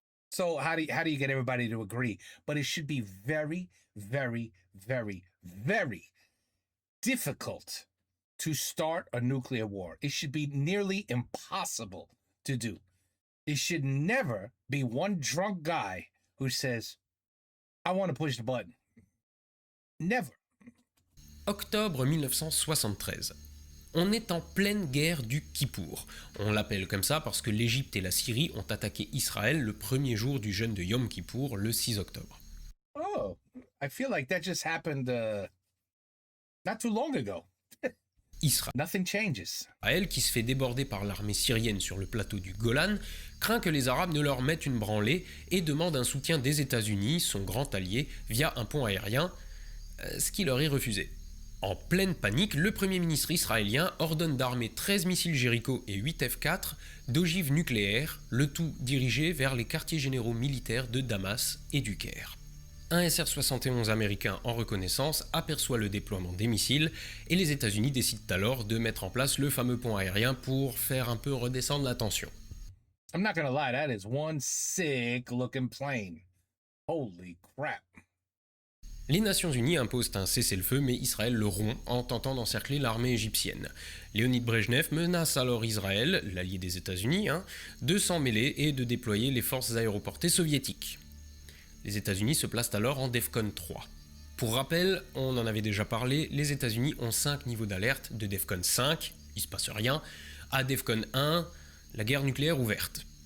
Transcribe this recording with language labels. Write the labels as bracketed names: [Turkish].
[English] So how do you get everybody to agree? But it should be very, very, very, very difficult to start a nuclear war. It should be nearly impossible to do. It should never be one drunk guy who says, I want to push the button. Never. [French] Octobre 1973. On est en pleine guerre du Kippour. On l'appelle comme ça parce que l'Égypte et la Syrie ont attaqué Israël le premier jour du jeûne de Yom Kippour, le 6 octobre. [English] Oh, I feel like that just happened not too long ago. Nothing changes. [French] Israël, qui se fait déborder par l'armée syrienne sur le plateau du Golan, craint que les Arabes ne leur mettent une branlée et demande un soutien des États-Unis, son grand allié, via un pont aérien, ce qui leur est refusé. En pleine panique, le Premier ministre israélien ordonne d'armer 13 missiles Jericho et 8 F-4 d'ogives nucléaires, le tout dirigé vers les quartiers généraux militaires de Damas et du Caire. Un SR-71 américain en reconnaissance aperçoit le déploiement des missiles et les États-Unis décident alors de mettre en place le fameux pont aérien pour faire un peu redescendre la tension. [English] I'm not gonna lie, that is one sick looking plane. Holy crap. [French] Les Nations Unies imposent un cessez-le-feu, mais Israël le rompt en tentant d'encercler l'armée égyptienne. Léonid Brejnev menace alors Israël, l'allié des États-Unis, de s'en mêler et de déployer les forces aéroportées soviétiques. Les États-Unis se placent alors en DEFCON 3. Pour rappel, on en avait déjà parlé, les États-Unis ont 5 niveaux d'alerte, de DEFCON 5, il se passe rien, à DEFCON 1, la guerre nucléaire ouverte.